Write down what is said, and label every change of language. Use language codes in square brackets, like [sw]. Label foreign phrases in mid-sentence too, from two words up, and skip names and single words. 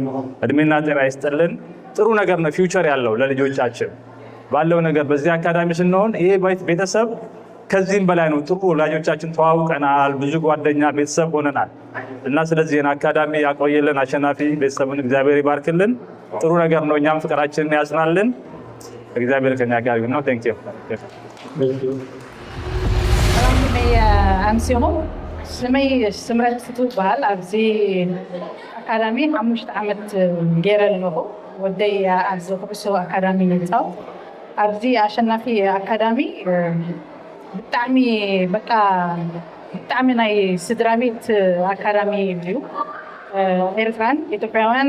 [am] እድሜና ጤና ይስጥልን። ጥሩ ነገር ነው ፊውቸር ያለው ለልጆቻችን ባለው ነገር በዚህ አካዳሚ ስንሆን ይሄ ቤተሰብ ከዚህም በላይ ነው። ጥሩ ወላጆቻችን ተዋውቀናል። ብዙ ጓደኛ ቤተሰብ ሆነናል እና ስለዚህ አካዳሚ ያቆየልን። አሸናፊ ቤተሰብን እግዚአብሔር ይባርክልን። ጥሩ ነገር ነው። እኛም ፍቅራችንን ያጽናልን። እግዚአብሔር ከኛ ጋር ነው። [en] thank you [ti] ስመይ ስምረት ትባል ኣብዚ ኣካዳሚ 5 ዓመት ገይረ ኣለኹ ወደይ ኣብዚ ኩዕሶ ኣካዳሚ ነፃው ኣብዚ ኣሸናፊ ኣካዳሚ ብጣዕሚ በቃ ብጣዕሚ ናይ ስድራ ቤት ኣካዳሚ እዩ ኤርትራን ኢትዮጵያውያን